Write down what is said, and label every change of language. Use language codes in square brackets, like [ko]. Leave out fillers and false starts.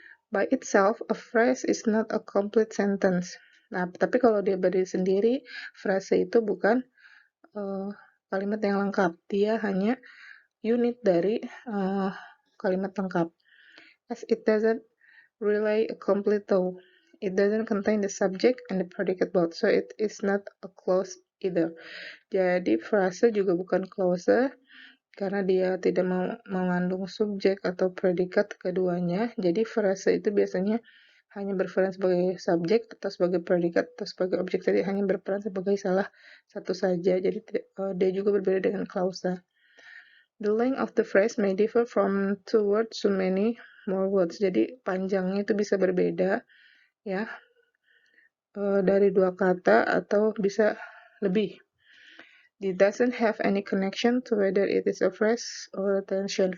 [en] By itself, a phrase is not a complete sentence. [id] Nah, tapi kalau dia berdiri sendiri, frase itu bukan kalimat yang lengkap. Dia hanya unit dari kalimat lengkap. [en] As it doesn't relay a complete thought. It doesn't contain the subject and the predicate both, so it is not a clause either. [id] Jadi frase juga bukan clause karena dia tidak mengandung subjek atau predikat keduanya. Jadi frase itu biasanya hanya berperan sebagai subjek atau sebagai predikat atau sebagai objek, jadi hanya berperan sebagai salah satu saja. Jadi dia juga berbeda dengan klausa. [en] The length of the phrase may differ from 2 words to many more words. [id] Jadi panjangnya itu bisa berbeda ya, dari 2 kata atau bisa lebih. [en] It doesn't have any connection to whether it is a phrase or a tension.